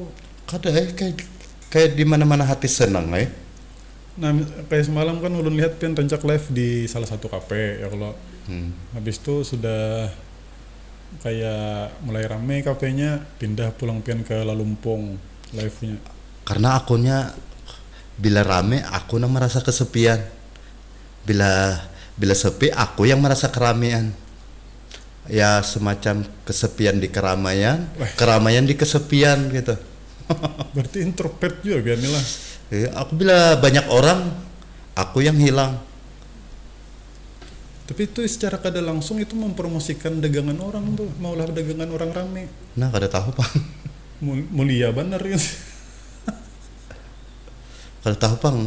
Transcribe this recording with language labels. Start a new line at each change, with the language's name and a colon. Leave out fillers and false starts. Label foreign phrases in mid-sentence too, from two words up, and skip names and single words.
Banjar: Kada kayak di mana-mana hati senang nah kayak semalam kan ulun lihat pian tancak live di salah satu kafe ya kalau habis itu sudah kayak mulai rame kafenya pindah pulang pian ke Lalumpung live-nya. Karena akunnya bila rame aku yang merasa kesepian. Bila sepi aku yang merasa keramaian.
Indonesian: Ya semacam kesepian di keramaian, keramaian di kesepian gitu.
Banjar: Berarti introvert juga pian lah. Ya, aku bila banyak orang, aku yang hilang. Tapi itu secara kada langsung itu mempromosikan dagangan orang tuh, maulah dagangan orang rame. Nah, kada tahu pang. Mulia bener ya. Kada tahu pang.